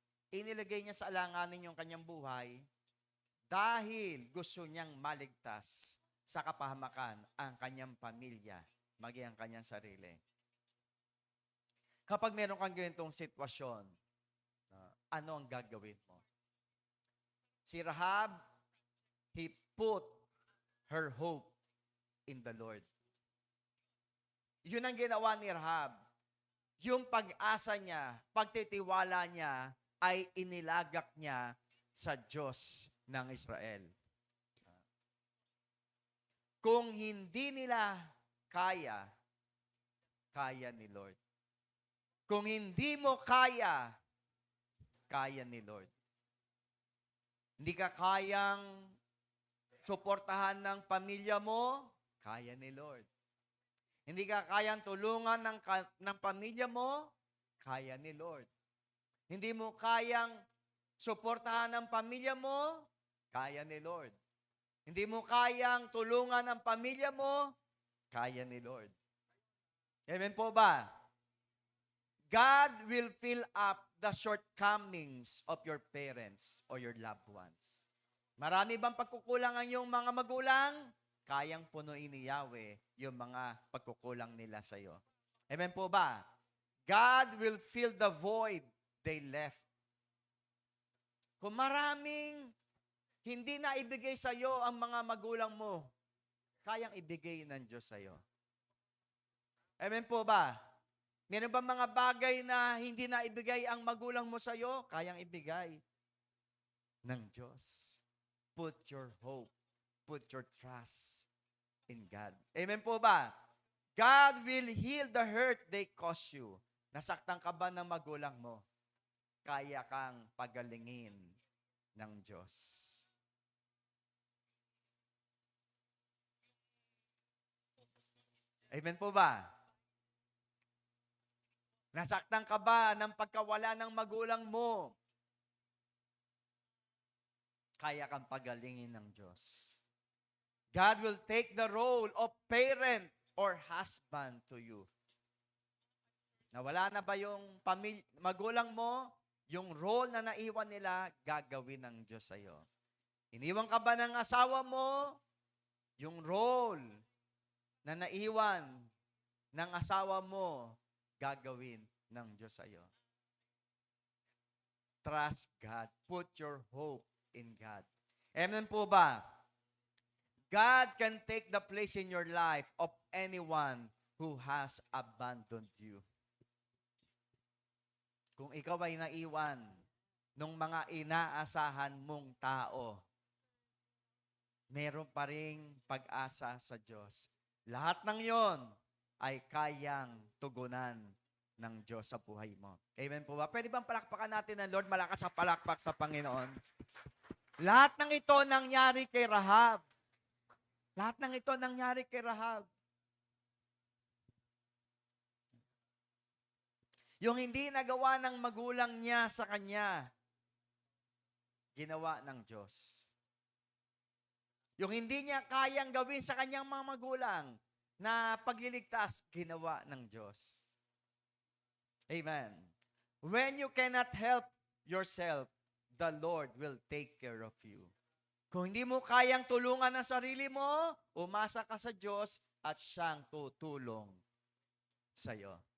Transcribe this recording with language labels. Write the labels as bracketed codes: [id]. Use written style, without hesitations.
[tl] Inilagay niya sa alanganin yung kanyang buhay dahil gusto niyang maligtas sa kapahamakan ang kanyang pamilya, maging ang kanyang sarili. Kapag meron kang ganitong sitwasyon, ano ang gagawin mo? [en] Si Rahab, he put her hope in the Lord. [tl] Yun ang ginawa ni Rahab. Yung pag-asa niya, pagtitiwala niya, ay inilagak niya sa Diyos ng Israel. Kung hindi nila kaya, kaya ni Lord. Kung hindi mo kaya, kaya ni Lord. Hindi ka kayang suportahan ng pamilya mo, kaya ni Lord. Hindi ka kayang tulungan ng pamilya mo, kaya ni Lord. Hindi mo kayang suportahan ng pamilya mo, kaya ni Lord. Hindi mo kayang tulungan ng pamilya mo, kaya ni Lord. Amen po ba? [en] God will fill up the shortcomings of your parents or your loved ones. [tl] Marami bang pagkukulang ang iyong mga magulang? Kayang punuin ni Yahweh yung mga pagkukulang nila sa iyo. Amen po ba? [en] God will fill the void they left. [tl] Kung maraming hindi na ibigay sa iyo ang mga magulang mo, kayang ibigay ng Diyos sa iyo. Amen po ba? Meron ba mga bagay na hindi na ibigay ang magulang mo sa iyo? Kayang ibigay ng Diyos. [en] Put your hope, put your trust in God. [tl] Amen po ba? [en] God will heal the hurt they cause you. [tl] Nasaktan ka ba ng magulang mo? Kaya kang pagalingin ng Diyos. Amen po ba? Nasaktan ka ba ng pagkawala ng magulang mo? Kaya kang pagalingin ng Diyos. [en] God will take the role of parent or husband to you. [tl] Nawala na ba yung magulang mo? Yung role na naiwan nila, gagawin ng Diyos sa iyo. Iniwan ka ba ng asawa mo? Yung role na naiwan ng asawa mo, gagawin ng Diyos sa iyo. [en] Trust God. Put your hope in God. [tl] Amen po ba? [en] God can take the place in your life of anyone who has abandoned you. [tl] Kung ikaw ay naiwan ng mga inaasahan mong tao, meron pa ring pag-asa sa Diyos. Lahat ng yon ay kayang tugunan ng Diyos sa buhay mo. Amen po ba? Pwede bang palakpakan natin ng Lord? Malakas sa palakpak sa Panginoon. Lahat ng ito nangyari kay Rahab. Lahat ng ito nangyari kay Rahab. Yung hindi nagawa ng magulang niya sa kanya, ginawa ng Diyos. Yung hindi niya kayang gawin sa kanyang mga magulang na pagliligtas, ginawa ng Diyos. Amen. [en] When you cannot help yourself, the Lord will take care of you. [tl] Kung hindi mo kayang tulungan ang sarili mo, umasa ka sa Diyos at siyang tutulong sa iyo.